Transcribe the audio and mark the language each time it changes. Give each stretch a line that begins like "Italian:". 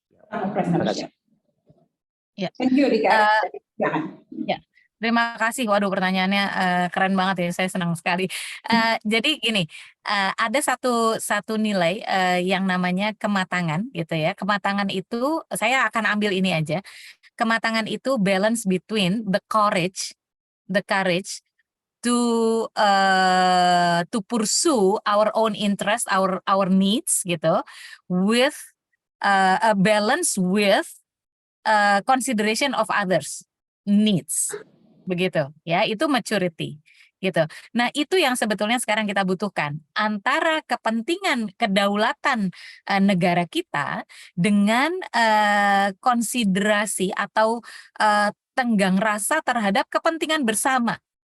Indonesian: Terima kasih.
English: Thank you,
Indonesian: Dika. Terima kasih. Waduh, pertanyaannya keren banget ya. Saya senang sekali. Jadi gini, ada satu nilai yang namanya kematangan, gitu ya. Kematangan itu saya akan ambil ini aja. Kematangan itu
English: balance between the courage to pursue our own interest, our needs, gitu, with a balance with consideration of others needs.
Indonesian: Begitu ya, itu maturity gitu. Nah, itu yang sebetulnya sekarang kita butuhkan antara kepentingan kedaulatan negara kita dengan konsiderasi atau tenggang rasa terhadap kepentingan bersama.